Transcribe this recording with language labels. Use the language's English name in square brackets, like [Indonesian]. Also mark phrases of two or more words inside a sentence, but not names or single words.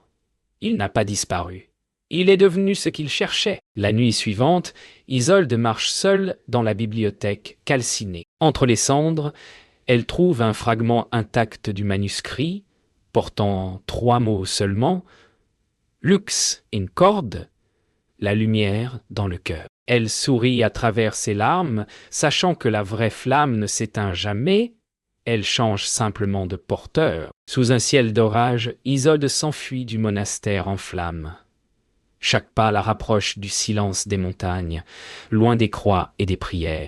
[French] Il n'a pas disparu. Il est devenu ce qu'il cherchait. La nuit suivante, Isolde marche seule dans la bibliothèque calcinée. Entre les cendres, elle trouve un fragment intact du manuscrit, portant 3 mots seulement, [Latin] lux in corde, [French] la lumière dans le cœur. Elle sourit à travers ses larmes, sachant que la vraie flamme ne s'éteint jamais, elle change simplement de porteur. Sous un ciel d'orage, Isolde s'enfuit du monastère en flammes. Chaque pas la rapproche du silence des montagnes, loin des croix et des prières.